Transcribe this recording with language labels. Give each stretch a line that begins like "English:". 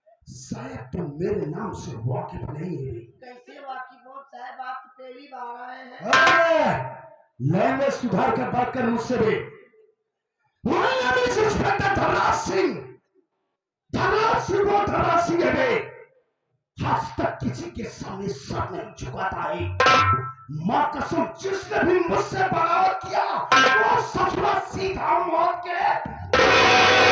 Hindi: शायद तुम मेरे नाम से वाकिफ नहीं है। कैसे वाकिफ हो साहब, आप तो पहली बार आए हैं। लैंग्वेज सुधार कर बात कर मुझसे भी।
English: My name is Inspector Dhanraj Singh.
Hindi: Dhanraj Singh वो धनराज सिंह है बे। आज तक किसी के सामने सर नहीं झुकाता है। मां कसम, जिसने भी मुझसे बगावत किया वो ससुरा सीधा मौत के।